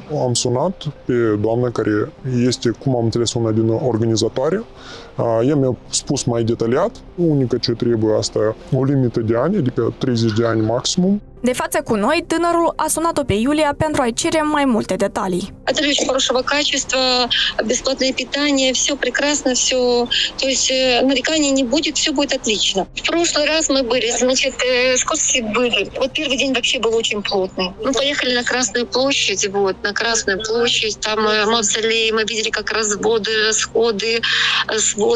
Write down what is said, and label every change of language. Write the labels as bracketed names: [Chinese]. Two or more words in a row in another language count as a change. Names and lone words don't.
[Romanian] Am sunat pe doamna care este, cum am înțeles, una din organizatoare. Ea mi-a spus mai detaliat, unica ce trebuie asta, o limită de ani, adică 30 de ani maximum. De față cu noi, tânărul a sunat-o pe Iulia pentru a-i cere mai multe detalii. [Russian] Это очень хорошего качества, бесплатное питание, все прекрасно, все, то есть нареканий не будет, все будет отлично. В прошлый раз мы были, значит, экскурсии были. Вот первый день вообще был очень плотный. Мы поехали на Красную площадь, вот, на Красную площадь, там мавзолей, мы видели как разводы, расходы, своды.